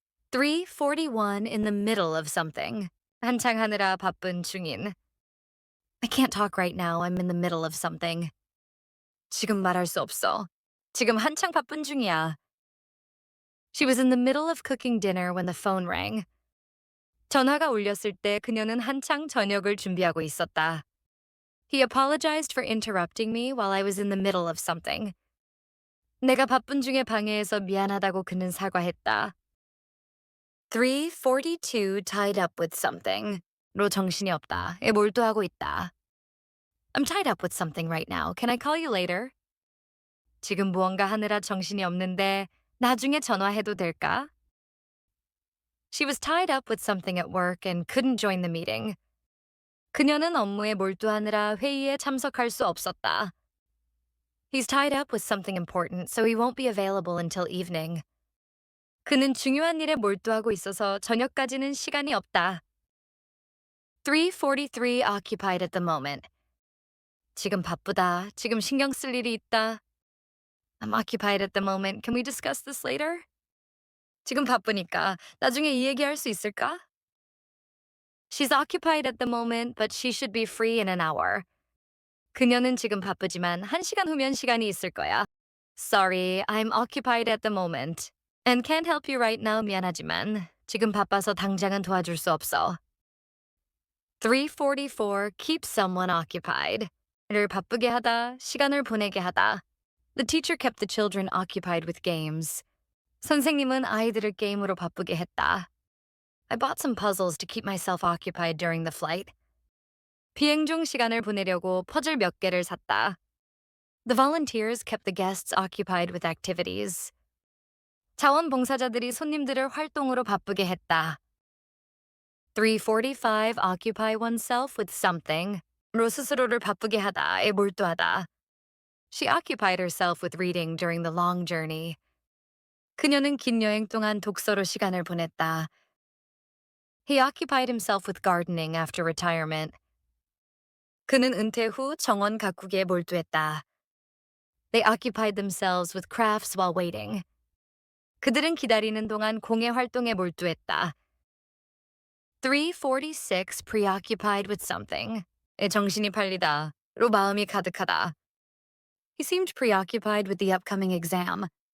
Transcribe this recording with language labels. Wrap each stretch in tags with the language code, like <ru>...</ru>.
<en>341 in the middle of something.</en> <ko>한창 하느라 바쁜 중인.</ko> <en>I can't talk right now. I'm in the middle of something.</en> <ko>지금 말할 수 없어. 지금 한창 바쁜 중이야.</ko> <en>She was in the middle of cooking dinner when the phone rang.</en> <ko>전화가 울렸을 때 그녀는 한창 저녁을 준비하고 있었다.</ko> <en>He apologized for interrupting me while I was in the middle of something.</en> <ko>내가 바쁜 중에 방해해서 미안하다고 그는 사과했다.</ko> <en>342 tied up with something.</en> <ko>로 정신이 없다. 에 몰두하고 있다.</ko> <en>I'm tied up with something right now. Can I call you later?</en> <ko>지금 무언가 하느라 정신이 없는데 나중에 전화해도 될까?</ko> <en>She was tied up with something at work and couldn't join the meeting.</en> <ko>그녀는 업무에 몰두하느라 회의에 참석할 수 없었다.</ko> <en>He's tied up with something important, so he won't be available until evening.</en> <ko>그는 중요한 일에 몰두하고 있어서 저녁까지는 시간이 없다.</ko> <en>343 occupied at the moment.</en> <ko>지금 바쁘다. 지금 신경 쓸 일이 있다.</ko> <en>I'm occupied at the moment. Can we discuss this later?</en> <ko>지금 바쁘니까 나중에 이 얘기할 수 있을까?</ko> <en>She's occupied at the moment, but she should be free in an hour.</en> <ko>그녀는 지금 바쁘지만 1시간 후면 시간이 있을 거야.</ko> <en>Sorry, I'm occupied at the moment. And can't help you right now.</en> <ko>미안하지만 지금 바빠서 당장은 도와줄 수 없어.</ko> <en>344 keep someone occupied.</en> <ko>를 바쁘게 하다, 시간을 보내게 하다.</ko> <en>The teacher kept the children occupied with games.</en> <ko>선생님은 아이들을 게임으로 바쁘게 했다.</ko> <en>I bought some puzzles to keep myself occupied during the flight.</en> <ko>비행 중 시간을 보내려고 퍼즐 몇 개를 샀다.</ko> <en>The volunteers kept the guests occupied with activities.</en> <ko>자원봉사자들이 손님들을 활동으로 바쁘게 했다.</ko> <en>345 occupy oneself with something.</en> <ko>로 스스로를 바쁘게 하다에 몰두하다.</ko> <en>She occupied herself with reading during the long journey.</en> <ko>그녀는 긴 여행 동안 독서로 시간을 보냈다.</ko> <en>He occupied himself with gardening after retirement.</en> <ko>그는 은퇴 후 정원 가꾸기에 몰두했다.</ko> <en>They occupied themselves with crafts while waiting.</en> <ko>그들은 기다리는 동안 공예 활동에 몰두했다.</ko> <en>346 preoccupied with something.</en> <ko>에 정신이 팔리다. 로 마음이 가득하다.</ko> <en>He seemed preoccupied with the upcoming exam.</en>